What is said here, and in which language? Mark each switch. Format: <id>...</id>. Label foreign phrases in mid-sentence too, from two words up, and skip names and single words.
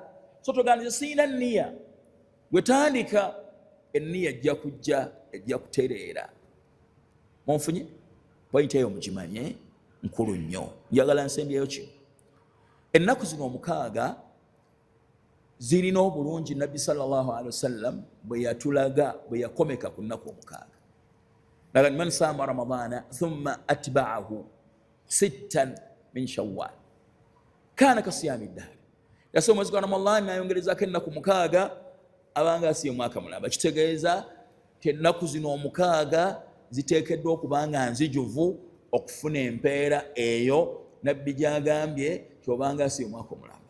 <lg>So togandize sirina nniya, gwetandika enniya ejja kujja, ejja kutereera. Munfunye point eyo mugimanye, nkulu nnyo. Njagala nsembyeyo kino. Ennaku zino 6 zirina obulungi Nabbi</lg> <ar>صلى الله عليه وسلم</ar> <lg>bwe yatulaga, bwe yakomeka ku nnaku 6.</lg> <ar>قال من صام رمضان ثم أتبعه ستا من شوال كان كصيام الدهر.</ar> <lg>Yasoma mwezi gwa Ramadhani n'ayongerezaako ennaku 6 abanga asibye omwaka mulamba. Kitegeeza ti ennaku zino 6 ziteekeddwa okuba nga nzijuvu okufuna empeera eyo nabbi gyagambye kyobanga asiba omwaka omulamba.</lg>